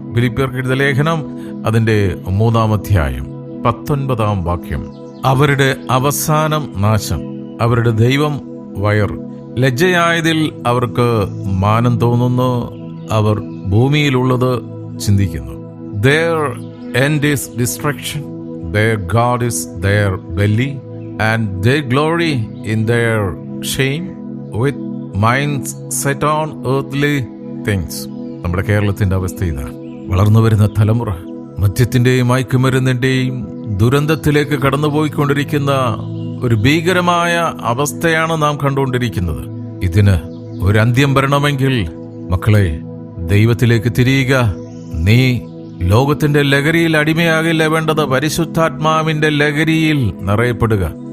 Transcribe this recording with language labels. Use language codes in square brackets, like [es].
[ml] ഫിലിപ്പിയർക്ക് എഴുതിയ ലേഖനം അതിന്റെ 3-ാം അധ്യായം 19-ാം വാക്യം. അവരുടെ അവസാനം നാശം, അവരുടെ ദൈവം വയർ. ലജ്ജയായതിൽ അവർക്ക് മാനം തോന്നുന്നു, അവർ ഭൂമിയിലുള്ളത് ചിന്തിക്കുന്നു. [en] Their end is destruction, their God is their belly, and they glory in their shame with minds set on earthly things. [ml] നമ്മുടെ കേരളത്തിന്റെ അവസ്ഥ ഇതാണ്. വളർന്നു വരുന്ന തലമുറ മദ്യത്തിന്റെയും മയക്കുമരുന്നിന്റെയും ദുരന്തത്തിലേക്ക് കടന്നുപോയിക്കൊണ്ടിരിക്കുന്ന ഒരു ഭീകരമായ അവസ്ഥയാണ് നാം കണ്ടുകൊണ്ടിരിക്കുന്നത്. ഇതിന് ഒരു അന്ത്യം വരണമെങ്കിൽ മക്കളെ, ദൈവത്തിലേക്ക് തിരിയുക. നീ ലോകത്തിന്റെ ലഹരിയിൽ അടിമയാകില്ല വേണ്ടത്, പരിശുദ്ധാത്മാവിന്റെ ലഹരിയിൽ നിറയപ്പെടുക.